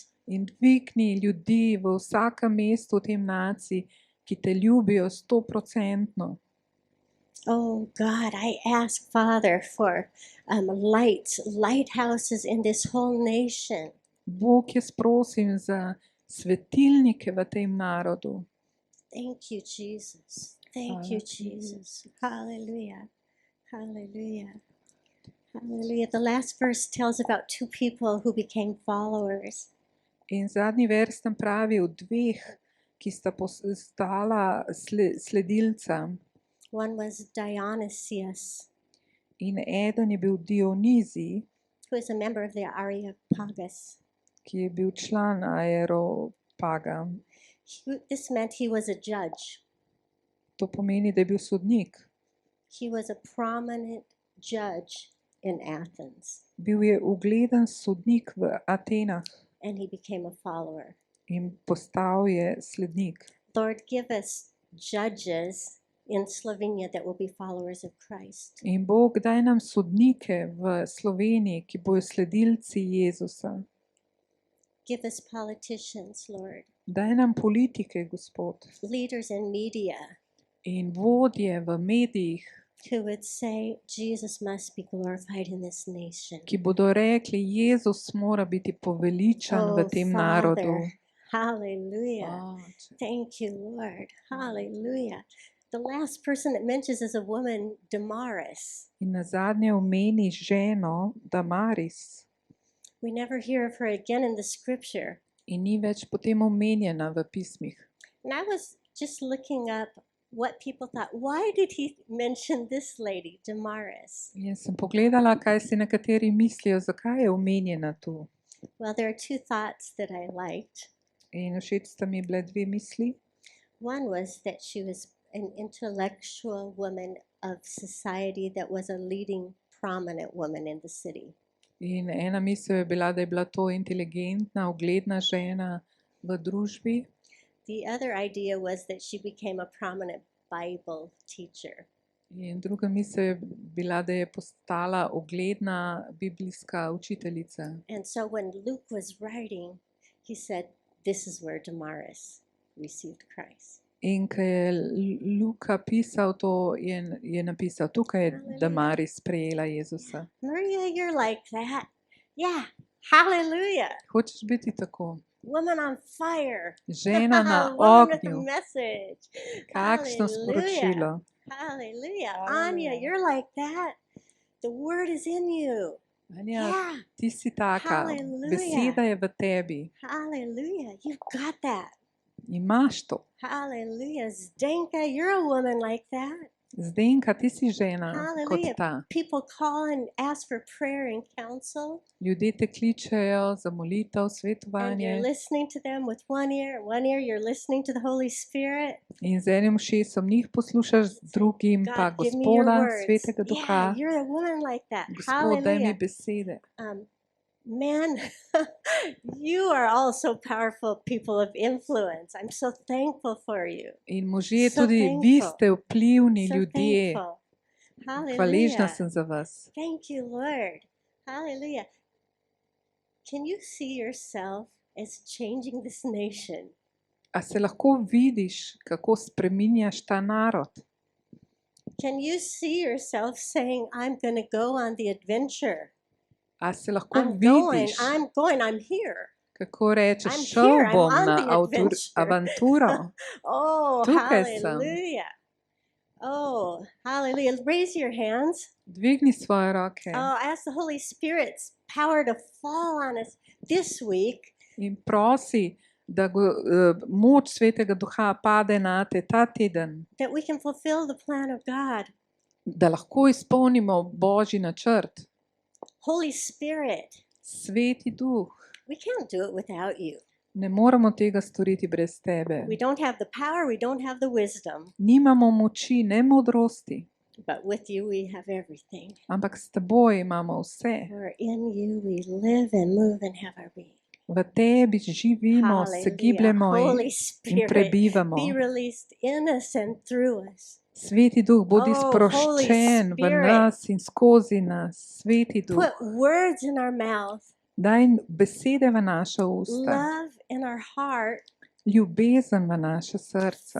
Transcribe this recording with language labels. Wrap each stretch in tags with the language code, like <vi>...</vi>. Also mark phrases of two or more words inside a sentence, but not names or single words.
<sl>In dvigni ljudi v vsakem mestu v tem naciji, ki te ljubijo 100%.</sl> <en>Oh God, I ask, Father, for lighthouses in this whole nation.</en> <sl>Bog, jaz prosim za svetilnike v tem narodu.</sl> <en>Thank you, Jesus. Thank you, Jesus. Hallelujah. Hallelujah. Hallelujah. The last verse tells about two people who became followers.</en> <sl>In zadnji vers nam pravi o dveh, ki sta postala sledilca.</sl> <en>One was Dionysius,</en> <sl>In eden je bil Dionizij,</sl> <en>who is a member of the Areopagus.</en> <sl>ki je bil član Areopaga.</sl> <en>This meant he was a judge.</en> <sl>To pomeni, da je bil sodnik.</sl> <en>He was a prominent judge in Athens,</en> <sl>Bil je ugleden sodnik v Atenah</sl> <en>and he became a follower.</en> <sl>in postal je slednik.</sl> <en>Lord, give us judges in Slovenia that will be followers of Christ.</en> <sl>In Bog, daj nam sodnike v Sloveniji, ki bojo sledilci Jezusa.</sl> <en>Give us politicians, Lord,</en> <sl>Daj nam politike, Gospod,</sl> <en>leaders in media</en> <sl>in vodje v medijih,</sl> <en>who would say, Jesus must be glorified in this nation.</en> <sl>ki bodo rekli, Jezus mora biti poveličan v tem narodu.</sl> <en>Hallelujah. Thank you, Lord. Hallelujah. The last person it mentions is a woman, Damaris.</en> <sl>In nazadnje omeni ženo Damaris.</sl> <en>We never hear of her again in the scripture.</en> <sl>In ni več potem omenjena v pismih.</sl> <en>And I was just looking up what people thought. Why did he mention this lady, Damaris?</en> <sl>Jaz sem pogledala, kaj si nekateri mislijo, zakaj je omenjena tu.</sl> <en>Well, there are two thoughts that I liked.</en> <sl>In všeč sta mi bile dve misli.</sl> <en>One was that she was an intellectual woman of society that was a leading prominent woman in the city.</en> <sl>In ena misel je bila, da je bila to inteligentna, ugledna žena v družbi.</sl> <en>The other idea was that she became a prominent Bible teacher.</en> <sl>In druga misel je bila, da je postala ugledna biblijska učiteljica.</sl> <en>And so when Luke was writing, he said, this is where Damaris received Christ.</en> <sl>In ko je Luka pisal to, je napisal, tukaj je Damaris sprejela Jezusa.</sl> <en>Maria, you're like that. Yeah, hallelujah.</en> <sl>Hočeš biti tako?</sl> <en>Woman on fire.</en> <sl>Žena na</sl> <en>Woman with a</en> <sl>ognju.</sl> <en>message.</en> <sl>Kakšno</sl> <en>Hallelujah. sporočilo. Hallelujah. Hallelujah. Anya, you're like that. The word is in you. Anja, Yeah.</en> <sl>ti si taka,</sl> <en>Hallelujah.</en> <sl>beseda je v tebi.</sl> <en>Hallelujah. You've got that.</en> <sl>Imaš to.</sl> <en>Hallelujah. Zdenka, you're a woman like that.</en> <sl>Zdenka, ti si žena kot</sl> <en>Hallelujah.</en> <sl>ta.</sl> <en>People call and ask for prayer and counsel,</en> <sl>Ljudje te kličejo za molitev,</sl> <en>and you're</en> <sl>svetovanje</sl> <en>listening to them with one ear you're listening to the Holy Spirit.</en> <sl>in z enim ušesom njih poslušaš, z drugim pa</sl> <en>God, give me your</en> <sl>Gospoda,</sl> <en>words.</en> <sl>Svetega</sl> <en>Yeah,</en> <sl>Duha.</sl> <en>you're a woman like that.</en> <sl>Gospod, daj mi</sl> <en>Hallelujah.</en> <sl>besede.</sl> <en>Man, you are also powerful people of influence. I'm so thankful for you.</en> <sl>In možje,</sl> <en>So</en> <sl>tudi vi</sl> <en>thankful.</en> <sl>ste vplivni</sl> <en>So</en> <sl>ljudje.</sl> <en>thankful.</en> <sl>Hvaležna</sl> <en>Hallelujah.</en> <sl>sem za vas.</sl> <en>Thank you, Lord. Hallelujah. Can you see yourself as changing this nation?</en> <sl>A se lahko vidiš, kako spreminjaš ta narod?</sl> <en>Can you see yourself saying, I'm going to go on the adventure?</en> <sl>A se lahko</sl> <en>I'm going,</en> <sl>vidiš,</sl> <en>I'm here.</en> <sl>kako rečeš,</sl> <en>I'm</en> <sl>šel</sl> <en>here, I'm</en> <sl>bom</sl> <en>on</en> <sl>na</sl> <en>the adventure."</en> <sl>avanturo?</sl> <en>Oh,</en> <sl>Tukaj sem.</sl> <en>hallelujah. Oh, hallelujah. Raise your hands.</en> <sl>Dvigni svoje roke</sl> <en>Oh, ask the Holy Spirit's power to fall on us this week.</en> <sl>in prosi, da moč Svetega Duha pade na te ta teden,</sl> <en>That we can fulfill the plan of God.</en> <sl>da lahko izpolnimo Božji načrt.</sl> <en>Holy Spirit,</en> <sl>Sveti Duh,</sl> <en>we can't do it without you.</en> <sl>ne moremo tega storiti brez tebe.</sl> <en>We don't have the power, we don't have the wisdom,</en> <sl>Nimamo moči, ne modrosti,</sl> <en>but with you we have everything.</en> <sl>ampak s teboj imamo vse.</sl> <en>For in you we live and move and have our being.</en> <sl>V tebi živimo, se</sl> <en>Hallelujah.</en> <sl>gibljemo</sl> <en>Holy</en> <sl>in</sl> <en>Spirit,</en> <sl>prebivamo.</sl> <en>be released in us and through us.</en> <sl>Sveti Duh, bodi</sl> <en>Oh,</en> <sl>sproščen</sl> <en>Holy</en> <sl>v</sl> <en>Spirit.</en> <sl>nas in skozi nas. Sveti Duh,</sl> <en>Put words in our mouth,</en> <sl>daj besede v naša usta,</sl> <en>love in our heart,</en> <sl>ljubezen v naša srca,</sl>